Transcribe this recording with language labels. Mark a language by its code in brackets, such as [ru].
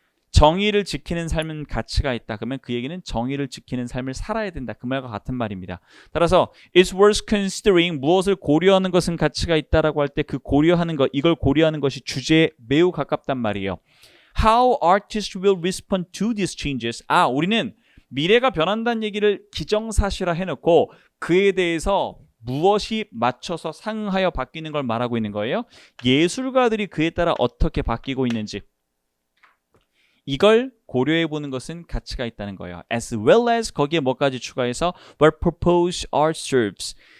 [ko] 정의를 지키는 삶은 가치가 있다. 그러면 그 얘기는 정의를 지키는 삶을 살아야 된다. 그 말과 같은 말입니다. 따라서 it's worth considering 무엇을 고려하는 것은 가치가 있다라고 할 때 그 고려하는 것, 이걸 고려하는 것이 주제에 매우 가깝단 말이에요. [en] How artists will respond to these changes. [ko] 우리는 미래가 변한다는 얘기를 기정사실화 해놓고 그에 대해서 무엇이 맞춰서 상응하여 바뀌는 걸 말하고 있는 거예요. 예술가들이 그에 따라 어떻게 바뀌고 있는지 이걸 고려해보는 것은 가치가 있다는 거예요. As well as 거기에 뭐까지 추가해서 what proposed art serves.